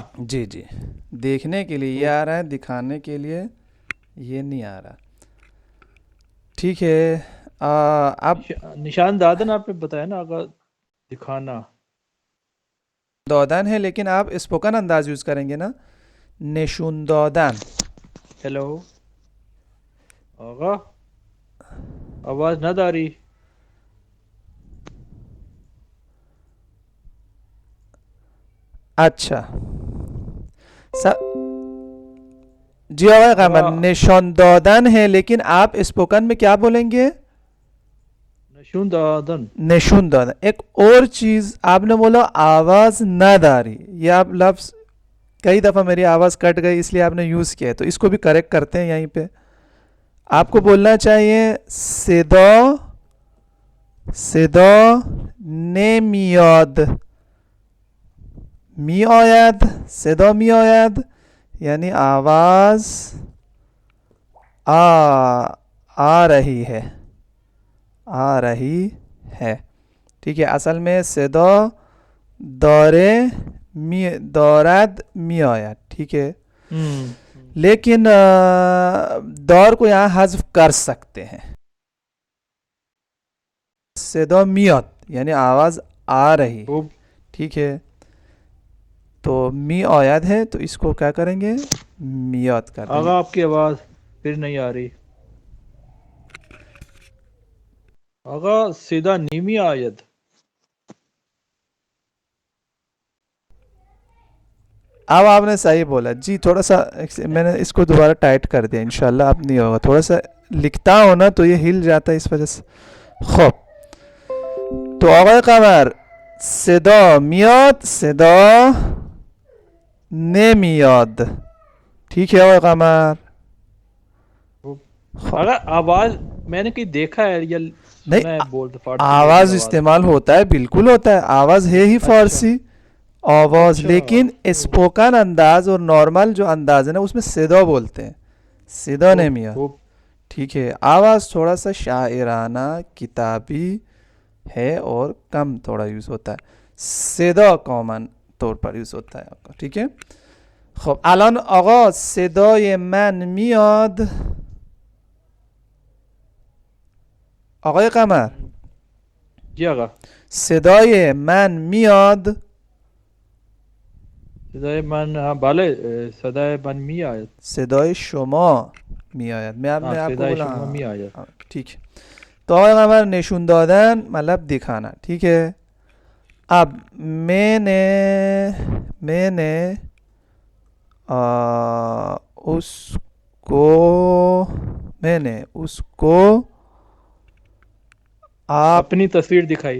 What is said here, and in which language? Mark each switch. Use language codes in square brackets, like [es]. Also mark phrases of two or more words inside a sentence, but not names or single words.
[ur] جی جی، دیکھنے کے لیے یہ خوب. آ رہا ہے، دکھانے کے لیے یہ نہیں آ رہا. ٹھیک ہے، اب [fa] نشان دادن [ur] آپ نے بتایا نا، اگر دکھانا دودن ہے لیکن آپ اسپوکن انداز یوز کریں گے نا، [fa] نشون دادن. ہیلو آغا آواز نہ داری. [ur] اچھا جی آقای قمر، آغا [fa] نشان دادن [ur] ہے لیکن آپ اسپوکن میں کیا بولیں گے؟ [fa] نشون دادن. نشون دادن. [ur] ایک اور چیز آپ نے بولا [fa] آواز نہ داری، [ur] یہ آپ لفظ کئی دفعہ میری آواز کٹ گئی اس لیے آپ نے یوز کیا ہے، تو اس کو بھی کریکٹ کرتے ہیں. یہیں پہ آپ کو بولنا چاہیے [fa] صدا، صدا نمیاد، می آید، صدا می آید [ur] یعنی آواز آ رہی ہے، آ رہی ہے. [fa] ٹھیک ہے، اصل میں صدا دارے می دارد می آید. [ur] ٹھیک ہے، لیکن دور کو یہاں حذف کر سکتے ہیں. [fa] صدا میاد یعنی آواز آ رہی ہے. [ur] خوب. ٹھیک ہے، تو [fa] می آید [ur] ہے تو اس کو کیا کریں گے، میاد کر دیں گے. آغا آپ کی آواز پھر نہیں آ رہی. [fa] آغا سیدھا نیمی آید. [ur] اب آپ نے صحیح بولا جی. تھوڑا سا میں نے اس کو دوبارہ ٹائٹ کر دیا، انشاءاللہ اب نہیں ہوگا. تھوڑا سا لکھتا ہوں نا تو یہ ہل جاتا ہے اس وجہ سے. [fa] خب تو آقای قمر صدا میاد، صدا نمیاد. [ur] ٹھیک ہے آقای قمر. خب اگر آواز میں نے کہیں دیکھا ہے یا نہیں، سنا ہے بولتے فارسی میں بھی آواز آواز. استعمال ہوتا ہے، بالکل ہوتا ہے. آواز ہے ہی اچھا فارسی آواز، اچھا. لیکن اسپوکن انداز اور نارمل جو انداز ہے نا اس میں صدا بولتے ہیں، صدا خوب نہیں میاد. خوب. ٹھیک ہے، آواز تھوڑا سا شاعرانہ کتابی ہے اور کم تھوڑا یوز ہوتا ہے. صدا کامن طور پر یوز ہوتا ہے. ٹھیک ہے، [fa] خب الان آقا صدای من میاد. آقای قمر [ur] جی آقا. [fa] صدای من میاد. صدای من بله صدای من می آید. صدای شما می آید. [ur] میں ہاں آپ کو صدای بولا شما ہاں [fa] می آید. [ur] ہاں، ٹھیک ہے. تو آقای قمر [fa] نشون دادن [ur] مطلب دکھانا. ٹھیک ہے. اب میں نے اس کو آپ اپنی تصویر دکھائی.